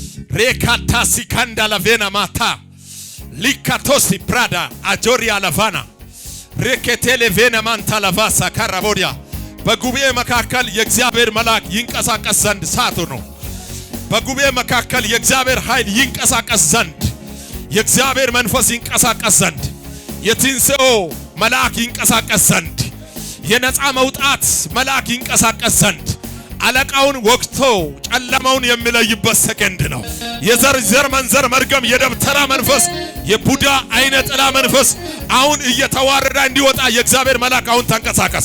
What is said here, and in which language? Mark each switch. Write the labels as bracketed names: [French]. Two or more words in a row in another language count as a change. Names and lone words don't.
[Amharic] Rekatasi kandala vena mata. Likatosi prada ajoria lavana. Reketele vena manta lavasa karaboria. በጉባኤ መካከል የእግዚአብሔር መልአክ ይንቀሳቀስ ዘንድ ሳቱ ነው። በጉባኤ መካከል የእግዚአብሔር ኃይል ይንቀሳቀስ ዘንድ የእግዚአብሔር መንፈስ ይንቀሳቀስ ዘንድ የትንሣኤ መልአክ ይንቀሳቀስ ዘንድ የነፃ መውጣት መልአክ ይንቀሳቀስ ዘንድ አለቃውን ወግቶ ጨለማውን የሚለይበት ሰከንድ ነው። የዘር መንዘር መርገም የደብተራ መንፈስ የቡዳ አይነ ጥላ መንፈስ አሁን እየተዋረደ እንዲወጣ የእግዚአብሔር መልአክ አሁን ተንቀሳቀስ።